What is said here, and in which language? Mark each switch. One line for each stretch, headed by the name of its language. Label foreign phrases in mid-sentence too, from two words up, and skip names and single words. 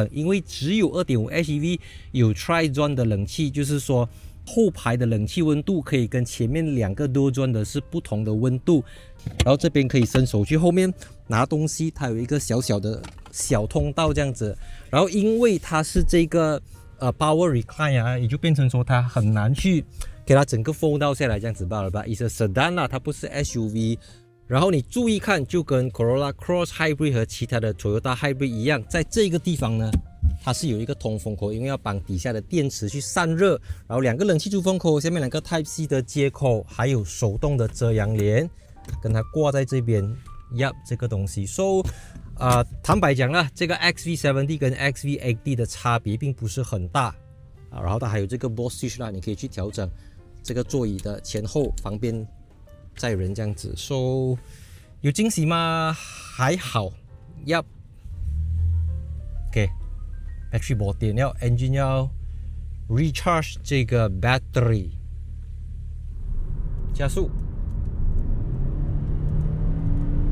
Chinese: 因為只有 2.5 HEV 有 Tri-Zone 的冷氣，就是說後排的冷氣溫度可以跟前面2個 Dual-Zone 的是不同的溫度。然後這邊可以伸手去後面拿東西，它有一個小小的小通道這樣子。然後因為它是這個 Power Recline 也就變成說它很難去給它整個 fold 到下來這樣子罷了吧。是 Sedan 啦，它不是 SUV。然後你注意看，就跟 Corolla Cross Hybrid 和其他的 Toyota Hybrid 一樣，在這個地方呢，它是有一個通風口，因為要幫底下的電池去散熱。然後2個冷氣出风口，下面2個 Type C 的接口，還有手動的遮陽簾，跟它掛在這邊。這個東西。坦白講啦，這個 XV70 跟 XV80 的差別並不是很大。然後它還有這個 Bose Switch 啦，你可以去調整這個座椅的前後，方便載人這樣子。有驚喜嗎？還好。OK， battery 沒電了 ，engine 要 recharge 這個 battery。加速。